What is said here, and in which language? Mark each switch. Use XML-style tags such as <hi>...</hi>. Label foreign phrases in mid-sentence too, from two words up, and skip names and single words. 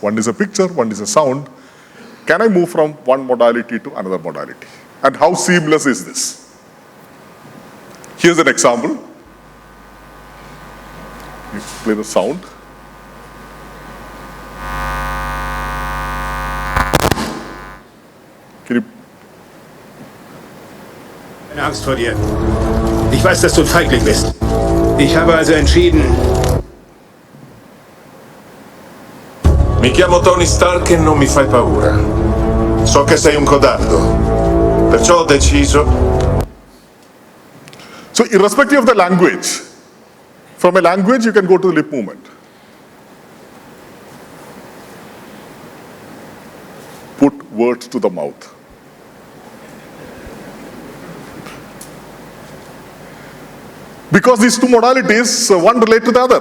<en>One is a picture, one is a sound. Can I move from one modality to another modality? And how seamless is this? Here's an example. You play the sound. Can you?</en> <de>Keine Angst vor dir. Ich weiß, dass du ein Feigling bist. Ich habe also entschieden.</de> <it>Mi chiamo Tony Stark e non mi fai paura. So che sei un codardo. Perciò ho deciso.</it> <en>So irrespective of the language, from a language you can go to the lip movement. Put words to the mouth. Because these two modalities, one relate to the other.</en>